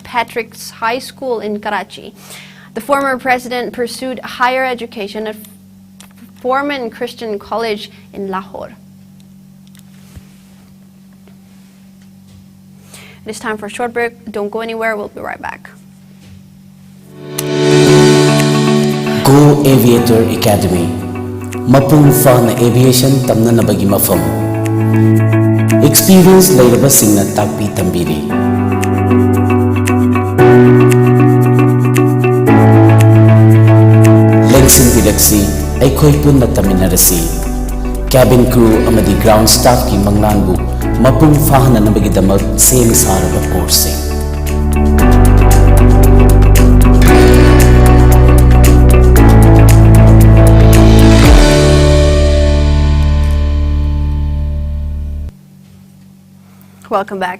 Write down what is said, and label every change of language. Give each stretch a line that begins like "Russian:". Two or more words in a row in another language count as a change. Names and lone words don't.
English: Patrick's High School in Karachi. The former president pursued higher education at Foreman Christian College in Lahore. It is time for a short break. Don't go anywhere. We'll be right back. Go Aviator Academy.
Manipuri: Mapung Fana Aviation Tamnanabagi Mafam. Experience Lairaba Singna Takpi Tambiri. Lengsin Bidaksi, Aikoi Punna Taminarasi.
English: Cabin crew
Manipuri: amadi
English: ground staff
Manipuri: ki Manglanbu, Mapung Fahana Nabagidamak, same Sarava coursing.
English: Welcome back.